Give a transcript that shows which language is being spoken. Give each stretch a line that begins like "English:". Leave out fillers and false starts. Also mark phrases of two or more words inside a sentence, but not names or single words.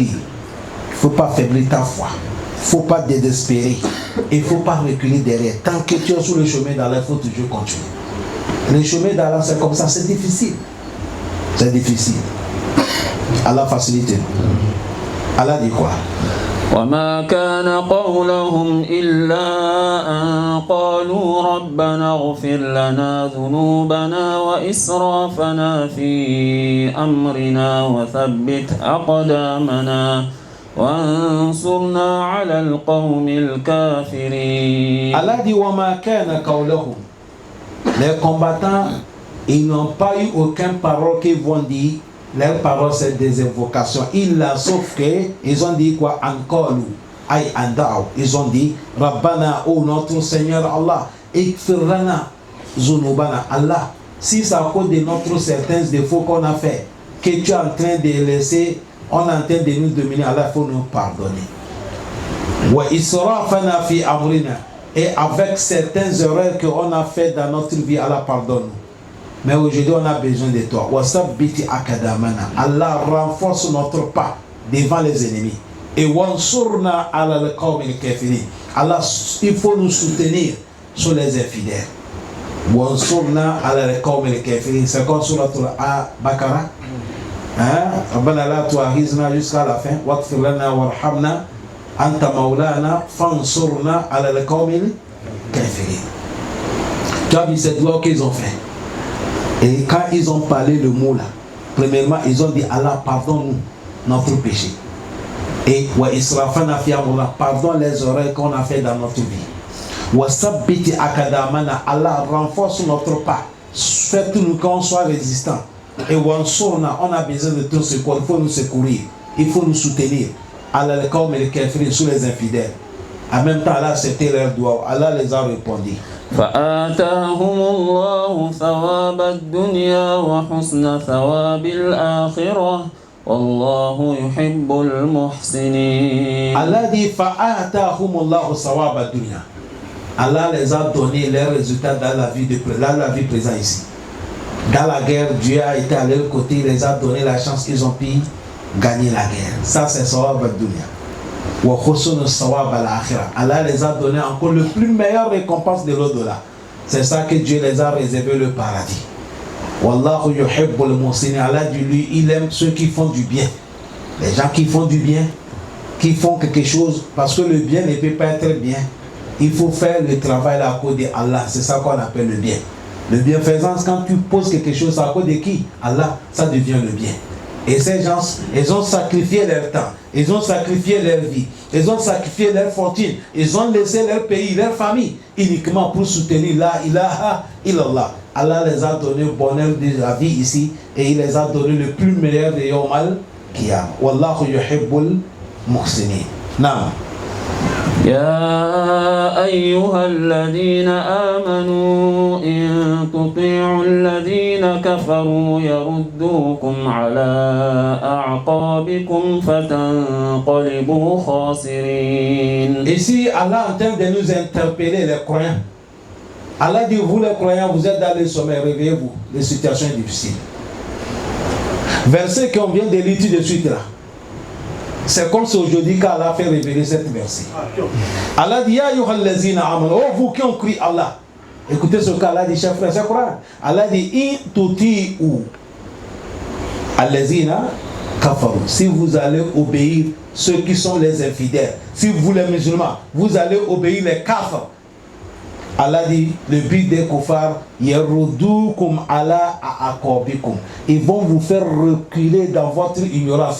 French: Il ne faut pas affaiblir ta foi. Il ne faut pas te désespérer. Il ne faut pas reculer derrière. Tant que tu es sur le chemin d'Allah, il faut toujours continuer. Le chemin d'Allah, c'est comme ça, c'est difficile. C'est difficile. Allah facilite. Allah dit quoi?
Arabic: وما كان قولهم إلا أن قالوا ربنا اغفر لنا ذنوبنا وإسرافنا في أمرنا وثبت أقدامنا وانصرنا على القوم الكافرين.
French: Allah dit
Arabic: وما كان قولهم.
French: Les combattants, ils n'ont pas eu aucune parole qu'ils vont dire. Leurs paroles, c'est des invocations. Sauf qu'ils ont dit quoi? Encore ay andao. Ils ont dit Rabbana, oh notre Seigneur Allah,
Arabic: اغفر لنا ذنوبنا.
French: Allah, si c'est à cause de notre certains défauts qu'on a fait, que tu es en train de laisser, on est en train de nous dominer, Allah, il faut nous pardonner.
Arabic: وإسرافنا في أمرنا.
French: Et avec certaines erreurs qu'on a fait dans notre vie, Allah pardonne. Mais aujourd'hui, on a besoin de toi.
Arabic: وثبت أقدامنا.
French: Allah renforce notre pas devant les ennemis.
Arabic: Et وانصرنا على القوم الكافرين.
French: Allah, il faut nous soutenir sur les infidèles.
Arabic: وانصرنا على القوم الكافرين.
French: C'est comme sur la Bakara.
Arabic: ربنا لا تؤاخذنا
French: jusqu'à la fin.
Arabic: واغفر لنا وارحمنا. أنت مولانا فانصرنا على القوم الكافرين.
French: Tu as vu cette loi qu'ils ont fait. Et quand ils ont parlé le mot là, premièrement, ils ont dit Allah, pardonne-nous notre péché. Et
Arabic: وإسرافنا في أمرنا,
French: pardonne les erreurs qu'on a fait dans notre vie.
Arabic: وثبت أقدامنا,
French: Allah renforce notre pas. Faites-nous qu'on soit résistant. Et wansurna, on a besoin de tout secours, il faut nous secourir, il faut nous soutenir. Allah le
Arabic: قوم الكافرين,
French: sur les infidèles. En même temps, Allah a accepté leur doigt, Allah les a répondu.
Arabic: فآتاهم الله ثواب الدنيا وحسن ثواب الآخرة والله يحب المحسنين.
French: Allah dit
Arabic: فآتاهم الله ثواب الدنيا.
French: Allah les a donné les résultats dans la vie présente ici. Dans la guerre, Dieu a été à leur côté, il les a donné la chance, ils ont pu gagner la guerre. Ça c'est
Arabic: ثواب الدنيا.
French: Allah les a donné encore le plus meilleur récompense de l'au-delà. C'est ça que Dieu les a réservé le paradis.
Arabic: والله يحب المحسنين.
French: Allah dit lui, il aime ceux qui font du bien. Les gens qui font du bien, qui font quelque chose, parce que le bien ne peut pas être bien. Il faut faire le travail à cause d'Allah. C'est ça qu'on appelle le bien. Le bienfaisance, quand tu poses quelque chose à cause de qui? Allah, ça devient le bien. Et ces gens, ils ont sacrifié leur temps, ils ont sacrifié leur vie, ils ont sacrifié leur fortune, ils ont laissé leur pays, leur famille, uniquement pour soutenir
Arabic: لا إله إلا الله.
French: Allah les a donné le bonheur de la vie ici et il les a donné le plus meilleur de
Arabic: يوم القيام. والله يحب المحسنين.
French: Naam.
Arabic: يا أيها الذين آمنوا إن تطيعوا الذين كفروا يردوكم على أعقابكم فتنقلبوا خاسرين.
French: Ici, Allah est en train de nous interpeller, les croyants. Allah dit, vous les croyants, vous êtes dans les sommets, réveillez-vous, les situations difficiles. Verset qu'on vient de lire tout de suite là. C'est comme si aujourd'hui qu'Allah a fait révéler cette verset. Allah dit,
Arabic: يا أيها الذين آمنوا,
French: oh vous qui ont cru Allah. Écoutez ce qu'Allah dit, chers frères, c'est Coran. Allah dit,
Arabic: إن تطيعوا الذين كفروا.
French: Si vous allez obéir ceux qui sont les infidèles, si vous les musulmans, vous allez obéir les kafars. Allah dit, le but des kuffars,
Arabic: يردوكم على أعقابكم.
French: Ils vont vous faire reculer dans votre ignorance.